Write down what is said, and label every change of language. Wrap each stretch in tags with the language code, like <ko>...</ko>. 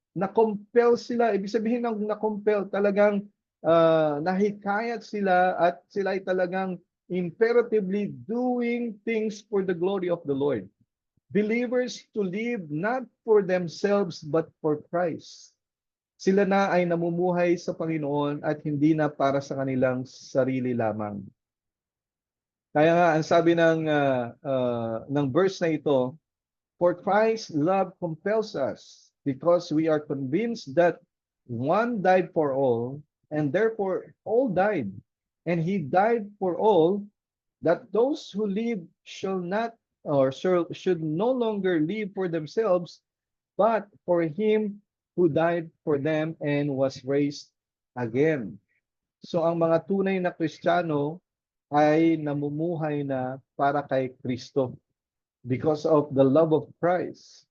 <tl>Na-compel sila, ibig sabihin ng na-compel talagang nahikayat sila at sila ay talagang</tl> <en>imperatively doing things for the glory of the Lord. Believers to live not for themselves but for Christ.</en> <tl>Sila na ay namumuhay sa Panginoon at hindi na para sa kanilang sarili lamang. Kaya nga ang sabi ng verse na ito,</tl> <en>for Christ's love compels us because we are convinced that one died for all and therefore all died, and he died for all, that those who live shall not or should no longer live for themselves, but for him who died for them and was raised again.</en> <tl>So ang mga tunay na Kristiyano ay namumuhay na para kay Kristo</tl> <en>because of the love of Christ.</en>